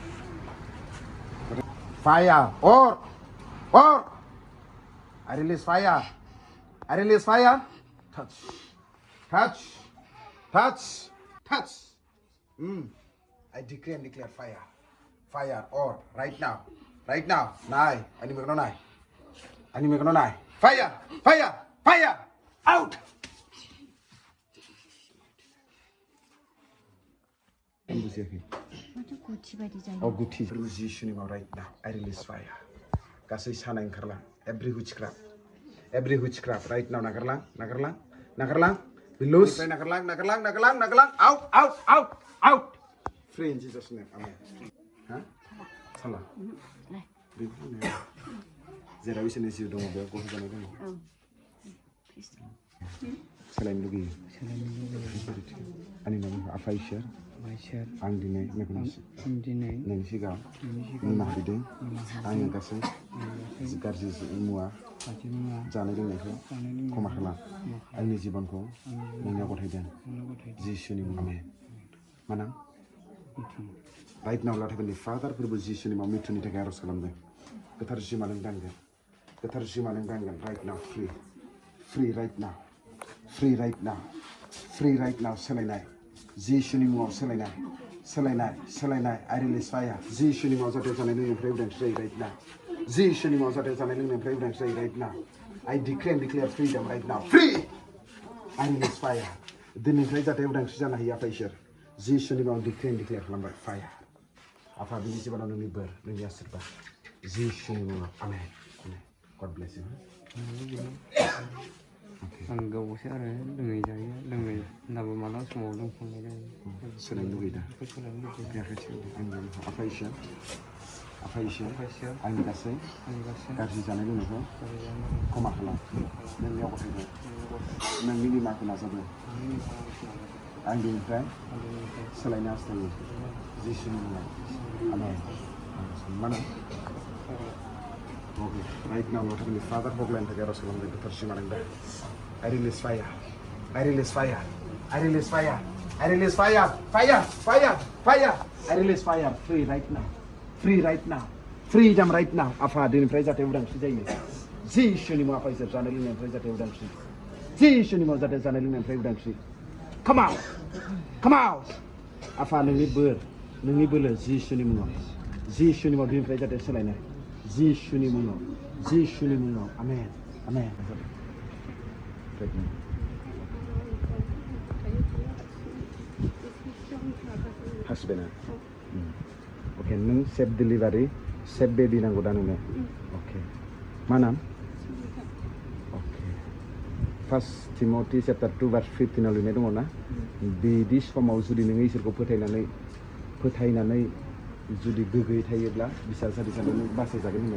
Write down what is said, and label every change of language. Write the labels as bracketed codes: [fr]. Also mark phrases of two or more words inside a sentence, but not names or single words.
[en] Fire, or, I release fire, I release fire, touch, touch, touch, touch, I declare and declare fire, fire, or, right now, nai, ani megano nai, fire, fire, fire, out. Guti [brx] जिसुनि मुङाव [en] right now I release fire [brx] गासै सानाय ओंखारलां [en] every witchcraft right now नागारलां be loose नागारलां out free in Jesus name amen ha साला [brx] जेराव इसोरनि जिउ दङ बेयाव गथ' जानाय दङ सोलायनो लुगैयो आंनि नामा आफा इसोर आं दिनै नोंनि सिगाङाव निमाहा बिदों आंनि गासै गाज्रि मुवा जानाय लोंनायखौ क्षमा खालाम आंनि जिबनखौ नोंनियाव गथायदों जिसुनि मुङाव आमेन माना [en] right now Lord Heavenly Father [brx] फोरबो जिसुनि मुङाव मृत्युनि थाखाय आरज खालामदों गोथार जिउमा नों दांगोन [en] right now free right [brx] नाउ सोलायनाय जिसुनि मुङाव सोलायनाय [en] I release fire [brx] जिसुनि मुङाव जाहाथे जानाय लोंनायनिफ्राय उदांस्रि जायो [en] right now [brx] जिसुनि मुङाव जाहाथे जानाय लोंनायनिफ्राय उदांस्रि जायो [en] right now I declare and declare freedom right now free I release fire [brx] दिनैनिफ्राय जाहाथे उदांस्रि जानो हायो आफा इसोर जिसुनि मुङाव [en] declare and declare [brx] खालामबाय fire आफा बिनि जिबनाव नोंनि बोर नोंनि आशीर्बाद जिसुनि मुङाव आमेन [en] God bless you [brx] आं गावसो आरो लोङै जायो लोङै होनब्लाबो मालाबा समाव लोंफ्लांनाय जायो सोलायनो लुगैदों आफा इसोर आंनि गासै गाज्रि जानाय लोंनायखौ क्षमा खालाम नोंनियाव गथायबाय नोंनि निमाखौ नाजादों आं बेनिफ्राय सोलायनो हास्थायो जिसुनि मुङाव आमेन मानो [en] right now Lord Heavenly Father hoglain [brx] थाखाय आरज खालामदों गोथार जिउमा दा [en] I release fire I release fire I release fire I release fire I release fire free right now freedom right now [brx] आफा दिनैनिफ्राय जाहाथे उदांस्रि जायो जिसुनि मुङाव आफा इसोर जानाय लोंनायनिफ्राय जाहाथे उदांस्रि जिसुनि मुङाव जाहाथे जानाय लोंनायनिफ्राय उदांस्रि [en] come out come out [brx] आफा नोंनि बोर नोंनि बोलो जिसुनि मुङाव दिनैनिफ्राय जाहाथे सोलायनाय जिसुनि मुङाव आमेन आमेन हासबेन्डआ अके नों [en] safe delivery safe baby [brx] नांगौ दा नोंनो अके मा नाम अके [en] First Timothy chapter 2 verse 15 [brx] आव लिरनाय दङ ना बिदि समाव जुदि नोङो इसोरखौ फोथायनानै जुदि गोग्गोयै थायोब्ला बिसार सारिसानो नों बासायजागोन होननाय